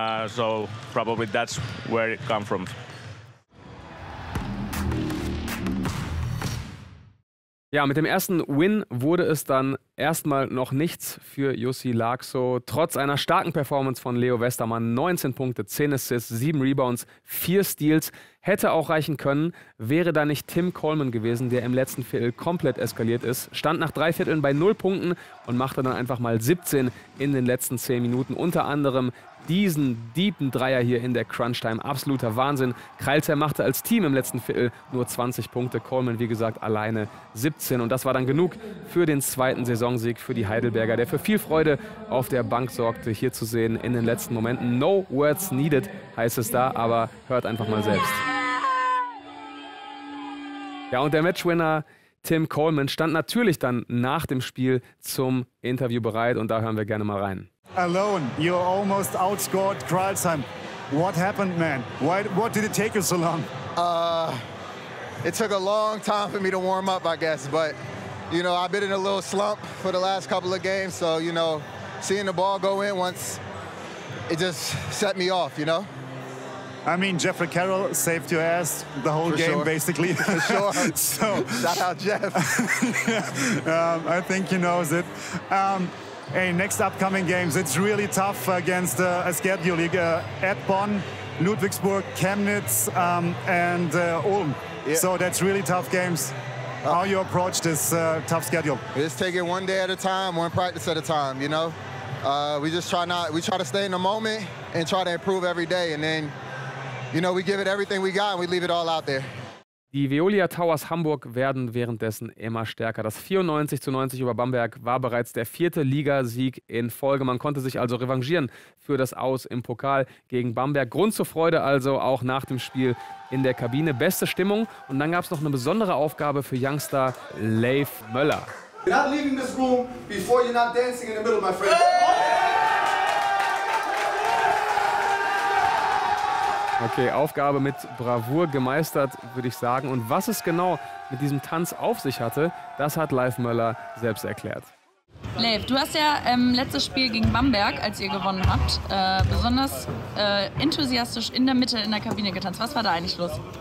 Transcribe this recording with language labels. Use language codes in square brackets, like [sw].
[en] So probably that's where it comes from. [de] Ja, mit dem ersten Win wurde es dann Erstmal noch nichts für Jussi Laakso. Trotz einer starken Performance von Leo Westermann, 19 Punkte, 10 Assists, 7 Rebounds, 4 Steals. Hätte auch reichen können, wäre da nicht Tim Coleman gewesen, der im letzten Viertel komplett eskaliert ist. Stand nach 3 Vierteln bei 0 Punkten und machte dann einfach mal 17 in den letzten 10 Minuten. Unter anderem diesen deepen Dreier hier in der Crunch-Time. Absoluter Wahnsinn. Kreilsheim machte als Team im letzten Viertel nur 20 Punkte. Coleman, wie gesagt, alleine 17. Und das war dann genug für den zweiten Saisonsieg für die Heidelberger, der für viel Freude auf der Bank sorgte, hier zu sehen in den letzten Momenten. [en] No words needed [de] heißt es da, aber hört einfach mal selbst. Ja, und der Matchwinner Tim Coleman stand natürlich dann nach dem Spiel zum Interview bereit und da hören wir gerne mal rein. [en] Alone, you almost outscored Kreilsheim. What happened, man? What did it take you so long? It took a long time for me to warm up, I guess. But, you know, I've been in a little slump for the last couple of games. So, you know, seeing the ball go in once, it just set me off, you know? I mean, Jeffrey Carroll saved your ass the whole game, basically. For sure. So, shout out, Jeff. I think he knows it. Hey, next upcoming games, it's really tough against a schedule at Bonn, Ludwigsburg, Chemnitz, and Ulm. Yeah. So that's really tough games. How you approach this tough schedule? We just take it one day at a time, one practice at a time, you know? We try to stay in the moment and try to improve every day. And then, you know, we give it everything we got and we leave it all out there. [de] Die Veolia Towers Hamburg werden währenddessen immer stärker. Das 94:90 über Bamberg war bereits der 4. Ligasieg in Folge. Man konnte sich also revanchieren für das Aus im Pokal gegen Bamberg. Grund zur Freude also auch nach dem Spiel in der Kabine. Beste Stimmung. Und dann gab es noch eine besondere Aufgabe für Youngster Leif Möller. [en] You're not leaving this room before you're not dancing in the middle, my friend. [de] Okay, Aufgabe mit Bravour gemeistert, würde ich sagen. Und was es genau mit diesem Tanz auf sich hatte, das hat Leif Möller selbst erklärt. Leif, du hast ja letztes Spiel gegen Bamberg, als ihr gewonnen habt, besonders enthusiastisch in der Mitte in der Kabine getanzt. Was war da eigentlich los?